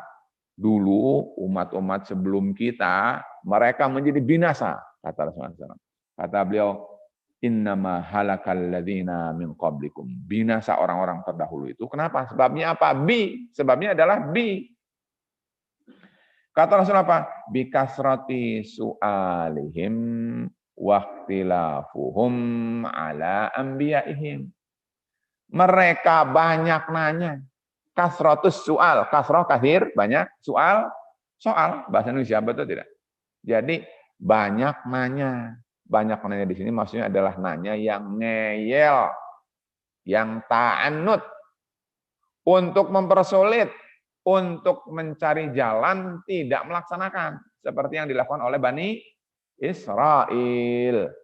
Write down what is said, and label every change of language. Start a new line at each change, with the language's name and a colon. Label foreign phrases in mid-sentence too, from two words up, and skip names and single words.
Indonesian: Dulu umat-umat sebelum kita, mereka menjadi binasa, kata Rasulullah SAW. Kata beliau,
Arabic: إنما هلك الذين من قبلكم.
Indonesian: Binasa orang-orang terdahulu itu. Kenapa? Sebabnya apa? Sebabnya adalah Kata Rasul apa?
Arabic: بكثرة سؤالهم واختلافهم على أنبيائهم.
Indonesian: Mereka banyak nanya.
Arabic: كثرة السؤال. كثرة كثير, banyak.
Indonesian: Soal, bahasa Indonesia, betul tidak? Jadi banyak nanya. Banyak nanya di sini maksudnya adalah nanya yang ngeyel, yang ta'annud, untuk mempersulit, untuk mencari jalan tidak melaksanakan seperti yang dilakukan oleh Bani Israel.